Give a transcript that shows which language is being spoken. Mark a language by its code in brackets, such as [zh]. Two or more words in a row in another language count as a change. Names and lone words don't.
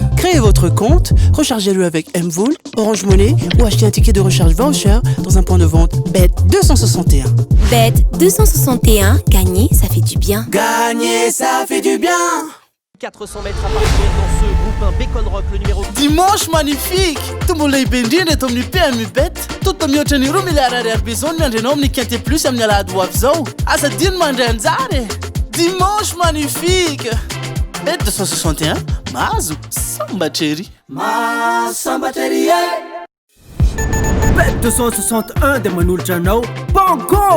[fr] Créez votre compte, rechargez-le avec Mvool, Orange Money ou achetez un ticket de recharge voucher dans un point de vente Bet261. Bet261, gagner, ça fait du bien. Gagner, ça fait du bien. 400 mètres à parcourir dans ce groupe 1 Bacon Rock, le numéro. Dimanche magnifique! [mg] Tumbo lehibe eto amin'ny PMU Bet. Toto mihoatra ny 2 milliards ariary bezo ny andrenao amin'ny [fr] quinte plus [mg] amin'ny alahady ho avy zao. Asa dino mandray anjary. [fr] Dimanche magnifique! [mg] Bet 261, mahazo sambatrery. Sambatrery Bet 261 dia manolotra anao Bango!